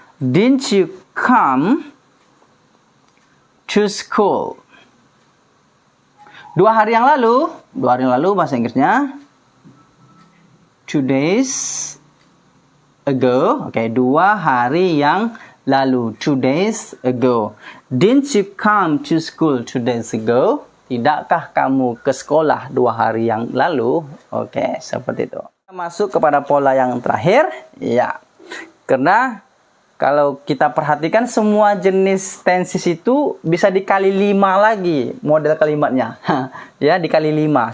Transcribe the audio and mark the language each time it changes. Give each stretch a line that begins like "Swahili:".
English: Didn't you come to school?
Indonesian: 2 hari yang lalu bahasa Inggrisnya
English: 2 days ago.
Indonesian: Oke, 2 hari yang lalu,
English: 2 days ago. Didn't you come to school 2 days ago?
Indonesian: Tidakkah kamu ke sekolah 2 hari yang lalu? Oke, seperti itu. Kita masuk kepada pola yang terakhir. Ya, karena kalau kita perhatikan semua jenis tenses itu bisa dikali 5 lagi model kalimatnya. Ya, dikali 5.